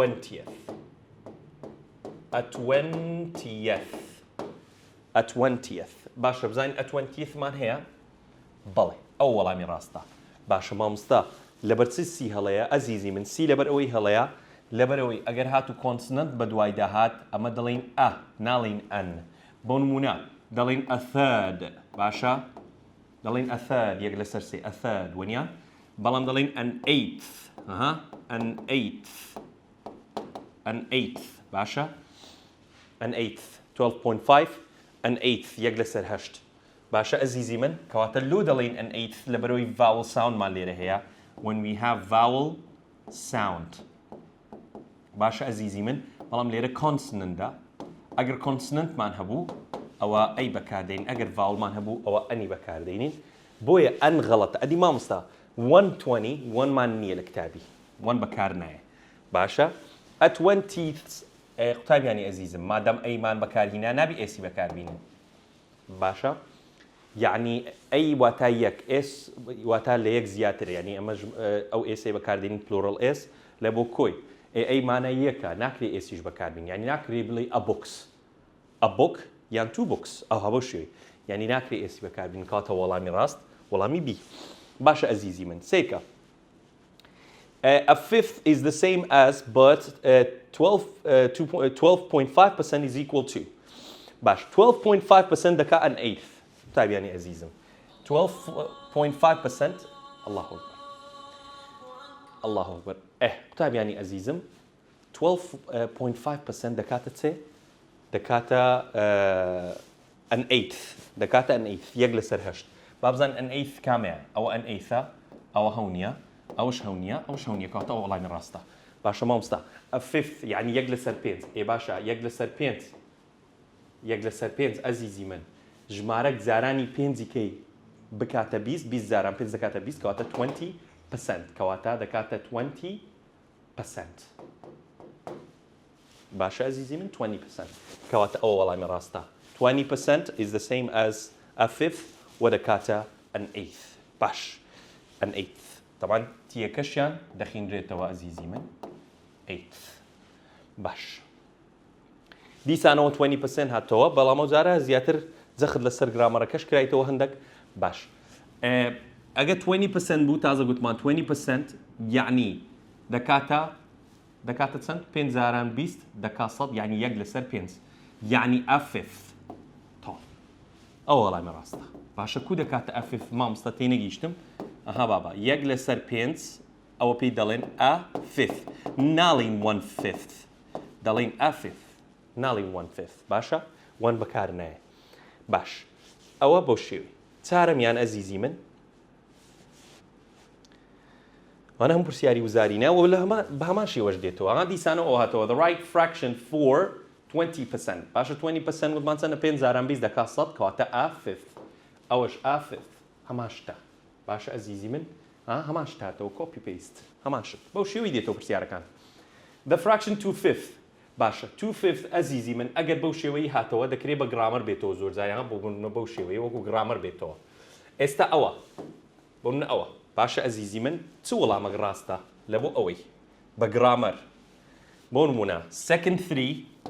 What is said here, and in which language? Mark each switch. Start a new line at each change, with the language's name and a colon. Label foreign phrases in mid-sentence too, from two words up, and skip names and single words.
Central Kurdish: 20th باشە بزانین
English: a 20th
Central Kurdish: مان هەیە بەڵێ ئەو وەڵامی ڕاستە باشە مامۆستا لەبەر چ سی هەڵەیە ئەزیزی من سی لەبەر ئەوەی هەڵەیە لەبەر ئەوەی ئەگەر هاتو کۆنسنەنت بە دوای داهات ئەمە دەڵێن ئە ناڵین ئەن بۆ نمونە دەڵێن
English: a third
Central Kurdish: باشە دەڵێن
English: a third
Central Kurdish: یەک لەسەر سێ
English: a third
Central Kurdish: وەنیا بەڵام دەڵێن an eighth باشە
English: an eighth
Central Kurdish: 12.5
English: an eighth
Central Kurdish: یەک لەسەر هەشت باشە ئەزیزی من کەواتە لۆ دەڵێن
English: an eighth
Central Kurdish: لەبەرەوەی
English: vowel sound
Central Kurdish: مان لێرە هەیە
English: when we have vowel sound
Central Kurdish: باشە ئەزیزی من بەڵام لێرە consonantە ئەگەر consonantمان هەبوو ئەوە ئەی بەکاردێنین ئەگەر vowelمان هەبوو ئەوە ئەنی بەکاردێنین بۆیە ئەن غەڵەتە ئەدی مامۆستا 120 مان نییە لە کتابی 1 بەکار نایە باشە
English: a 20th
Central Kurdish: قوتابیانی ئەزیزم مادام ئەیمان بەکارهینا نابی ئێسی بەکاربینین باشە یعنی ئەی واتە یەک ئێس واتە لە یەک زیاتر ینی ئەمە ئەو ئێسەی بەکاردێنین پلۆرال ئێس لە بۆ کۆی ئەیمانە یەکە ناکرێ ئێسیش بەکاربین ینی ناکرێ بڵێ
English: a book
Central Kurdish: یان
English: two books
Central Kurdish: ئەو هەبە شوێ ینی ناکرێ ئێسی بەکاربین کاتە وەڵامی ڕاست وەڵامی بی باشە ئەزیزی من سێکە
English: a fifth is the same as but 12.5% is equal to
Central Kurdish: باش 12.5% دەکا
English: an eighth
Central Kurdish: قوتابیانی ئەزیزم 12.5%
Arabic: الله ئەکبەر
Central Kurdish: قوتابیانی ئەزیزم 12.5% دەکاتە چێ دەکاتە
English: an eighth
Central Kurdish: دەکاتە
English: an eighth
Central Kurdish: یەک لەسەر هەشت با بزانین
English: an eighth
Central Kurdish: کامەیە ئەوە
English: an eighth
Central Kurdish: ئەوە هەونیە ئەوەش هەونیە ئەوش هەونیە کاتە ئەو وەڵامی ڕاستە باشە مامۆستا
English: a fifth
Central Kurdish: یعنی یەک لەسەر پێنج باشە یەک لەسەر پێنج ئەزیزی من ژمارەك زارانی پێنجیکەی بکاتە 20 زاران پێنج دەکاتە 20 کەواتە 20% کەواتە دەکاتە 20% باشە ئەزیزی من 20% کەواتە ئەوە وەڵامی ڕاستە
English: 20% is the same as a fifth
Central Kurdish: و دەکاتە
English: an eighth
Central Kurdish: باش
English: an eighth
Central Kurdish: طبعا تیەکەشیان دەخینرێتەوە ئەزیزی من eighth باش دیسانەوە 20% هاتەوە بەڵام ئەو جارە زیاتر جەخت لەسەر گرامەرەکەش کرایتەوە هەندێک باش ئەگە 20% بوو تازە گوتمان 20% یعنی دەکاتە چەند 5 زاران 20 دەکا 100 یعنی یەک لەسەر 5 یعنی
English: a fifth
Central Kurdish: تاڵ ئەو وەڵامی ڕاستە باشە کو دەکاتە
English: a fifth
Central Kurdish: مامۆستا تێنەگەیشتم ئەها بابا یەک لەسەر 5 ئەوە پێی دەڵێن
English: a fifth
Central Kurdish: ناڵین 1/5 دەڵێن
English: a fifth
Central Kurdish: ناڵین 1/5 باشە 1 بەکار نایە باش ئەوە بۆ شێوی چارەمیان ئەزیزی من وانە هەموو پرسیاری وزاری ناوە لە بە هەمان شێوەش دێتەوە ئەها دیسانە ئەو هاتەوە
English: the right fraction for 20%
Central Kurdish: باشە 20% وتمان چەندە 5,020 دەکات 100 کەواتە a5 ئەوەش a5 هەمان شتە باشە ئەزیزی من هەمان شتاتەوە
English: copy paste
Central Kurdish: هەمان شت بەو شێوەی دێتەوە پرسیارەکان
English: the fraction 2/5
Central Kurdish: باشە 2/5 ئەزیزی من ئەگەر بەو شێوەی هاتەوە دەکرێت بە گرامەر بێتەوە زۆر جایان بەو شێوەیە وەکو گرامەر بێتەوە ئێستا ئەوە بۆ منە ئەوە باشە ئەزیزی من چ وەڵامەک ڕاستە لە بۆ ئەوەی بە گرامەر بۆ نمونە second 3